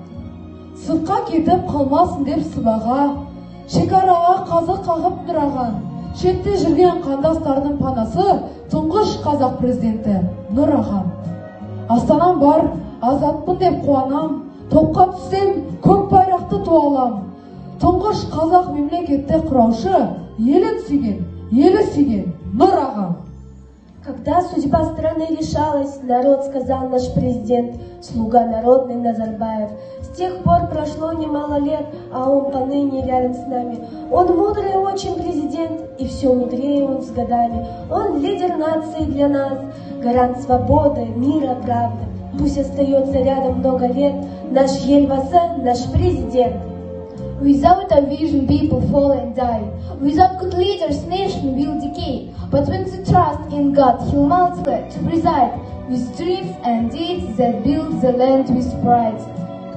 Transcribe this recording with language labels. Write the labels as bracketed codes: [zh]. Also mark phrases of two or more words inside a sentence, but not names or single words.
[kk] Сыртқа кетіп қалмасын деп сыбаға, шекараға қазық қағып тұраған, шетте жүрген қандастардың панасы тұңғыш қазақ президенті Нұр ағам. Астанам бар, азатпын деп қуанам, топқа түссем көк байрақты туалам. Тұңғыш қазақ мемлекетті құраушы, елін сүйген Нұр ағам. [ru] Когда судьба страны решалась, народ, сказал наш президент, слуга народный Назарбаев. С тех пор прошло немало лет, а он поныне рядом с нами. Он мудрый очень президент, и все мудрее он с годами. Он лидер нации для нас, гарант свободы, мира, правды. Пусть остается рядом много лет наш Елбасы, наш президент. [en] Without a vision, people fall and die. Without good leaders, nation will decay. But with the trust in God, He'll multiply to preside, with dreams and deeds that build the land with pride.